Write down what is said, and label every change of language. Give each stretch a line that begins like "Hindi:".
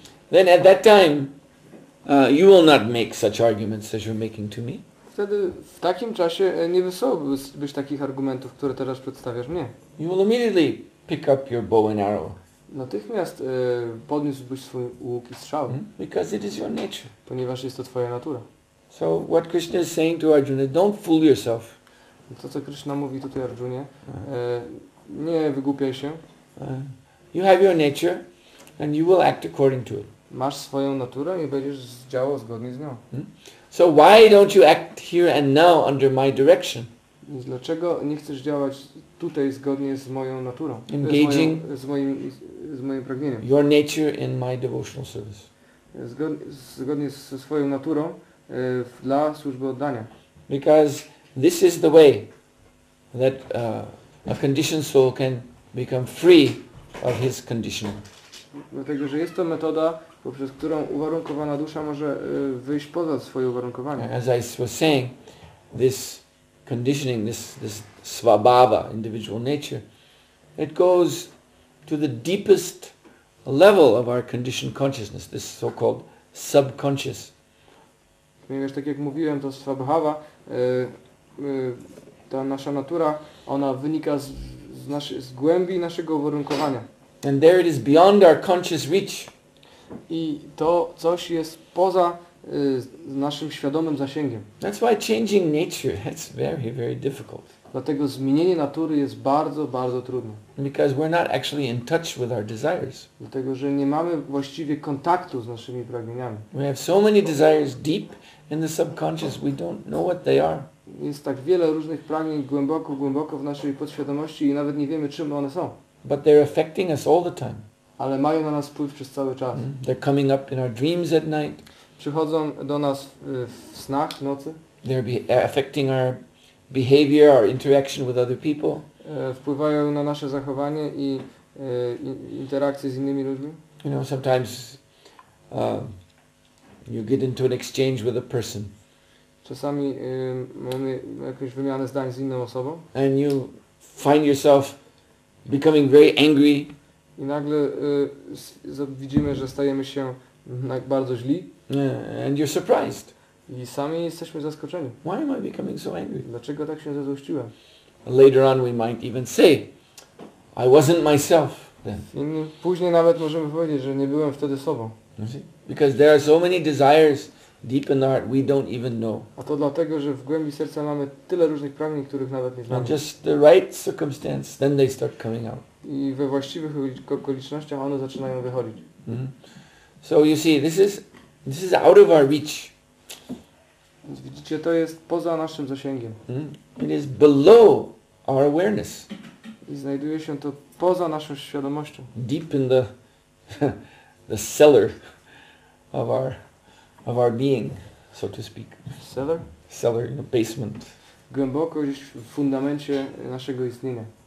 English: then at that time you will not make such arguments as you're making to me.
Polish: wtedy w takim czasie nie wysuwałbyś takich argumentów, które teraz przedstawiasz mnie.
English: You will immediately pick up your bow and arrow.
Polish: Natychmiast podniósłbyś swój łuk i strzały,
English: Because it is your nature.
Polish: ponieważ jest to twoja natura.
English: So what Krishna is saying to Arjuna, don't fool yourself.
Polish: To, co Krishna mówi tutaj Arjunie, nie wygłupiaj się.
English: You have your nature and you will act according to it.
Polish: Masz swoją naturę i będziesz działał zgodnie z nią.
English: So why don't you act here and now under my direction?
Polish: Więc dlaczego nie chcesz działać tutaj zgodnie z moją naturą?
English: Engaging
Polish: z moim pragnieniem.
English: your nature in my devotional service.
Polish: Zgodnie ze swoją naturą dla służby oddania.
English: Because this is the way that a conditioned soul can become free of his conditioning.
Polish: Dlatego, że jest to metoda, poprzez którą uwarunkowana dusza może wyjść poza swoje uwarunkowania.
English: As I was saying, this conditioning, this svabhava, individual nature, it goes to the deepest level of our conditioned consciousness, this so-called subconscious.
Polish: Ponieważ tak jak mówiłem, to swabhava, ta nasza natura, ona wynika z głębi naszego uwarunkowania.
English: And there it is beyond our conscious reach.
Polish: I to coś jest poza naszym świadomym zasięgiem.
English: That's why changing nature, that's very, very difficult.
Polish: Dlatego zmienienie natury jest bardzo, bardzo trudne.
English: Because we're not actually in touch with our desires.
Polish: Dlatego, że nie mamy właściwie kontaktu z naszymi pragnieniami.
English: We have so many desires deep in the subconscious, we don't know what they are.
Polish: Jest tak wiele różnych pragnień głęboko w naszej podświadomości i nawet nie wiemy, czym one są.
English: But they're affecting us all the time.
Polish: Ale mają na nas wpływ przez cały czas.
English: They're coming up in our dreams at night.
Polish: Przychodzą do nas w snach, w nocy.
English: They're affecting our behavior, our interaction with other people.
Polish: Wpływają na nasze zachowanie i interakcje z innymi ludźmi.
English: You know, sometimes you get into an exchange with a person.
Polish: Czasami mamy jakąś wymianę zdań z inną osobą.
English: And you find yourself becoming very angry.
Polish: I nagle widzimy, że stajemy się bardzo źli.
English: And you're surprised.
Polish: I sami jesteśmy zaskoczeni.
English: Why am I becoming so angry?
Polish: Dlaczego tak się zezłościłem?
English: Later on we might even say, I wasn't myself then.
Polish: Później nawet możemy powiedzieć, że nie byłem wtedy sobą.
English: Because there are so many desires deep in the heart we don't even know.
Polish: A to dlatego, że w głębi serca mamy tyle różnych pragnień, których nawet nie znamy.
English: And just the right circumstance, then they start coming out.
Polish: I we właściwych okolicznościach one zaczynają wychodzić.
English: So you see, this is out of our reach.
Polish: Więc widzicie, to jest poza naszym zasięgiem.
English: It is below our awareness.
Polish: I znajduje się to poza naszą świadomością.
English: Deep in the the cellar of our being, so to speak. Cellar, basement.
Polish: Głęboko gdzieś w fundamencie naszego istnienia.